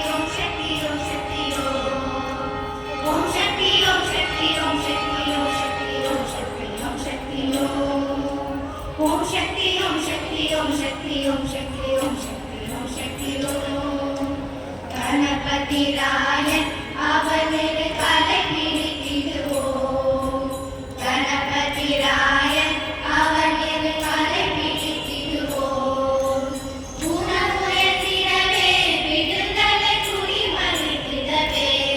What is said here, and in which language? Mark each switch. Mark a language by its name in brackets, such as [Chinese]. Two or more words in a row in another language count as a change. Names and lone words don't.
[Sanskrit] ओम शक्ति ओम शक्ति ओम शक्ति ओम शक्ति ओम शक्ति ओम शक्ति ओम शक्ति ओम शक्ति ओम शक्ति ओम शक्ति ओम शक्ति ओम शक्ति ओम शक्ति ओम शक्ति ओम [Tamil] கணபதி ராயன் அவனது கலை பிடித்திடுவோம் கணபதி ராயன் அவனது கலை பிடித்திடுவோம் குணமுயர்த்திடவே விடுதலை குடி மறுத்திடவே